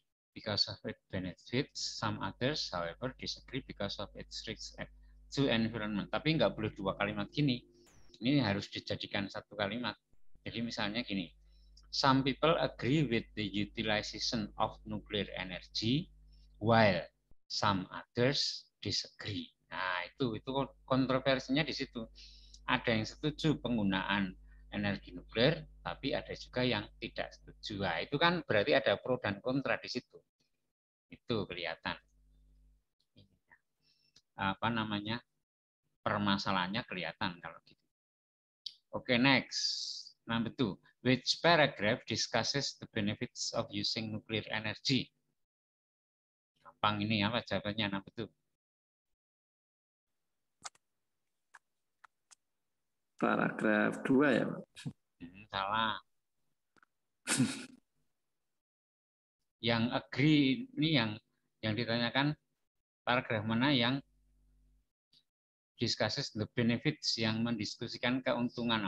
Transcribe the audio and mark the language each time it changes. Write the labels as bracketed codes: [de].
[en] Because of its benefits, some others however disagree because of its risks to environment. [id] Tapi nggak boleh dua kalimat gini. Ini harus dijadikan satu kalimat. Jadi misalnya gini, [en] some people agree with the utilization of nuclear energy while some others disagree. [id] Nah, itu kontroversinya di situ. Ada yang setuju penggunaan energi nuklir, tapi ada juga yang tidak setuju. Nah, itu kan berarti ada pro dan kontra di situ. Itu kelihatan. Apa namanya? Permasalahannya kelihatan kalau gitu. [en] Oke, next. Number 2. Which paragraph discusses the benefits of using nuclear energy? [id] Gampang ini apa jawabannya [en] number 2? [id] Paragraf 2 ya Pak. Salah. Yang agree ini yang ditanyakan paragraf mana yang [en] discusses the benefits, [id] yang mendiskusikan keuntungan.